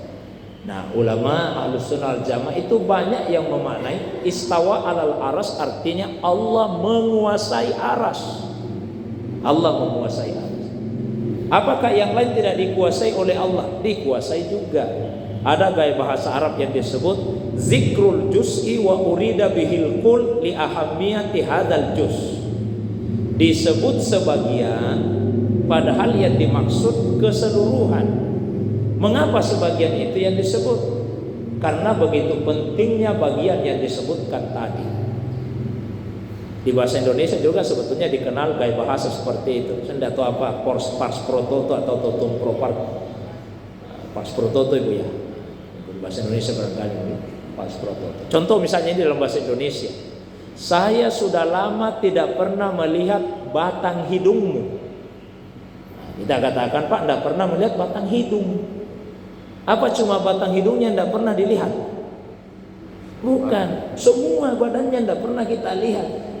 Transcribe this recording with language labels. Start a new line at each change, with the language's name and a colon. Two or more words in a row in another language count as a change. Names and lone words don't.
Indonesian: Nah, ulama Ahlus Sunnah wal Jamaah itu banyak yang memaknai
Arabic: استوى على العرش,
Indonesian: artinya Allah menguasai aras. Allah menguasai aras. Apakah yang lain tidak dikuasai oleh Allah? Dikuasai juga. Ada gaya bahasa Arab yang disebut
Arabic: ذكر الجزء وأريد به الكل لأهمية هذا الجزء'.
Indonesian: Disebut sebagian padahal yang dimaksud keseluruhan. Mengapa sebagian itu yang disebut? Karena begitu pentingnya bagian yang disebutkan tadi. Di bahasa Indonesia juga sebetulnya dikenal gaya bahasa seperti itu. Saya tidak tahu apa
Latin: pars pro toto
Indonesian: atau
Latin: totum pro pars pro toto
Indonesian: ibu ya. Di bahasa Indonesia barangkali
Latin: pars pro toto.
Indonesian: Contoh misalnya ini dalam bahasa Indonesia. Saya sudah lama tidak pernah melihat batang hidungmu. Kita katakan, Pak, tidak pernah melihat batang hidung. Apa cuma batang hidungnya tidak pernah dilihat? Bukan, semua badannya tidak pernah kita lihat.